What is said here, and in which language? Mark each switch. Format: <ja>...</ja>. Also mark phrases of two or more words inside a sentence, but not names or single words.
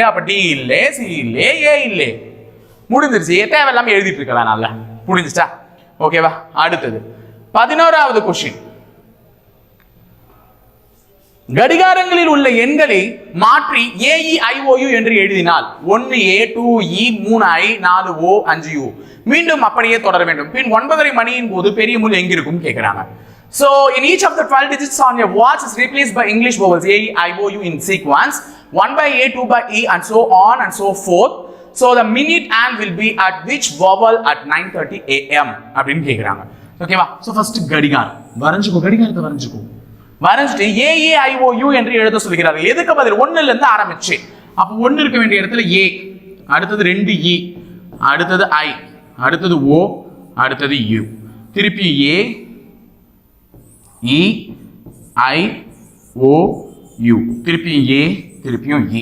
<ta>அப்ப டி இல்ல, சி இல்ல, ஏ இல்ல, முடிஞ்சிருச்சு. தேவையில்லாம எழுதிட்டு இருக்கலாம். நல்லா புரிஞ்சுச்சா? ஓகேவா? அடுத்தது 11வது கொஸ்டின். கடிகாரங்களில் உள்ள எண்களை மாற்றி AEIOU என்று எழுதினால் 1A 2E 3I 4O 5U மீண்டும் அப்படியே தொடர வேண்டும். பின் 9:30 மணியின் போது பெரிய முள் எங்க இருக்கும் கேக்குறாங்க.</ta> <en>So in each of the 12 digits on your watch is replaced by English vowels AEIOU in sequence 1 by A 2 by E and so on and so forth. So the minute hand will be at which vowel at 9:30 AM</en> <ta>அப்படினு கேக்குறாங்க. ஓகேவா? So first கடிகாரம் வரைஞ்சுக்கோ, கடிகாரத்தை வரைஞ்சுக்கோ. வரைஞ்சிட்டு AEIOU என்று எழுத சொல்கிறார்கள். எதுக்கு பதில்? 1ல இருந்து ஆரம்பிச்சு. அப்ப 1 இருக்க வேண்டிய இடத்துல A, அடுத்தது 2E, அடுத்தது I, அடுத்தது O, அடுத்தது U, திருப்பி A E I O U, திருப்பி A, திருப்பியும் E.</ta>